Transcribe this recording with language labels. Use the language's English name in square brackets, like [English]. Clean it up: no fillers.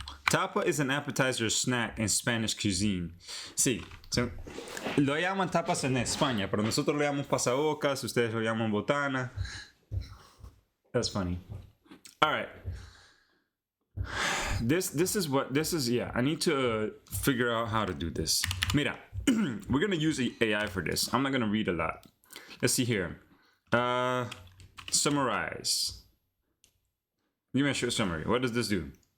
[English] Tapa is an appetizer snack in Spanish cuisine. [Spanish] Sí, lo llaman tapas en España, pero nosotros lo llamamos pasabocas, ustedes lo llaman botana. [English] That's funny. All right. This is yeah, I need to figure out how to do this. Mira, we're going to use AI for this. I'm not going to read a lot. Let's see here. Summarize. Give me a short summary. What does this do?